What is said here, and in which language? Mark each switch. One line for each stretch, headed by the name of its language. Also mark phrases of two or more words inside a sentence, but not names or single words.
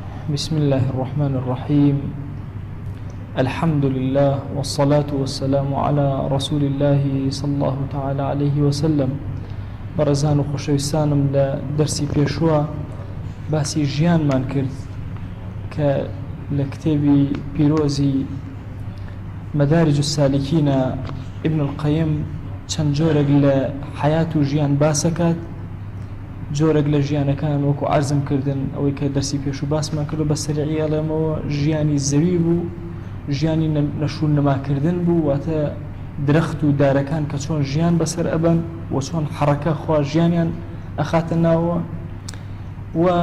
Arabic: بسم الله الرحمن الرحيم. الحمد لله والصلاة والسلام على رسول الله صلى الله تعالى عليه وسلم.
Central Kurdish: برزان و خوشویستانم لدرسي پێشوە باسی ژیانمان کرد کە لە کتێبی پیرۆزی مدارج السالكين ابن القيم چەند جۆرێک لە حیات و ژیان باسەکات، جۆرێک لە ژیانەکان وەکو عەرزم کردن ئەوەی کە دەرسی پێش و باسمان کردو بە سەریعی ئەڵێمەوە ژیانی زەوی بوو، ژیانی نەشون نەماکردن بوو، واتە درەخت و دارەکان کە چۆن ژیان بەسەر ئەبەن و چۆن حەڕەکە خوا ژیانیان ئەخاتە ناوە و